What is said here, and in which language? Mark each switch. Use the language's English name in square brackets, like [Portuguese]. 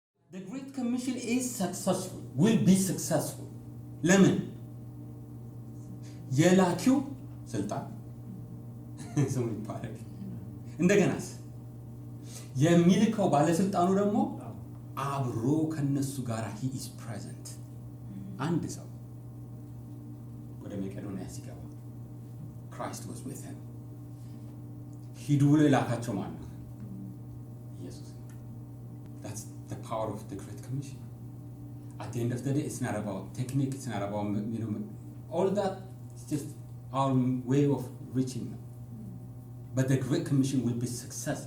[English] The Great Commission is successful, will be successful. [Amharic] ለምን? የላኪው ስልጣን ስሙ ይባረክ። እንደገናስ የሚልከው ባለስልጣኑ ደግሞ አብሮ ከነሱ ጋር [English] he is present። [Amharic] አንድ ሰው ወደ መቄዶንያ ሲገባ [English] Christ was with him። [Amharic] ሂዱ ብሎ የላካቸው ማለት ነው ኢየሱስ። [English] That's the power of the Great Commission. At the end of the day, it's not about technique, it's not about, all that. It's just our way of reaching them. But the Great Commission will be success.